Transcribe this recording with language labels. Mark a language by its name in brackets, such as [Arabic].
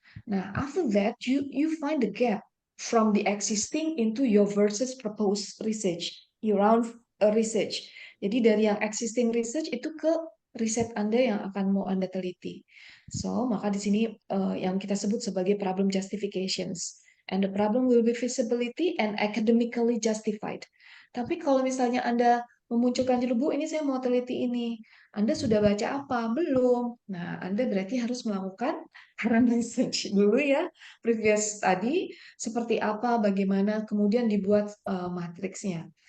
[English] Nah, after that you find the gap from the existing into your versus proposed research, your own research. [Indonesian] Jadi dari yang existing research itu ke riset Anda yang akan mau Anda teliti. So, maka di sini yang kita sebut sebagai problem justifications. [English] And the problem will be feasibility and academically justified. [Indonesian] Tapi kalau misalnya Anda memunculkan judul, Bu, ini saya mau teliti ini. Anda sudah baca apa? Belum. Nah, Anda berarti harus melakukan current research dulu ya, previous tadi seperti apa, bagaimana, kemudian dibuat matriksnya.